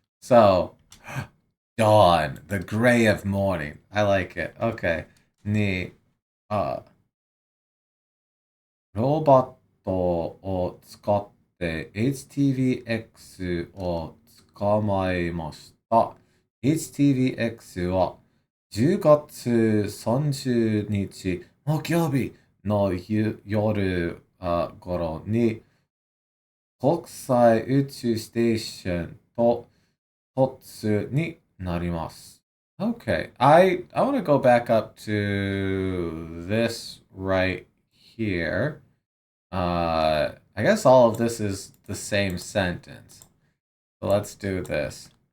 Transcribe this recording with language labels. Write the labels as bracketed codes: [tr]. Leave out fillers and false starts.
[en] So dawn, the gray of morning. I like it. Okay. [ja] Ni ロボットを使って HTVX を捕まえました。 HTVX は10月30日木曜日の夜頃に国際宇宙ステーションと突になります。 [en] Okay, I want to go back up to this right here. I guess all of this is the same sentence. So let's do this.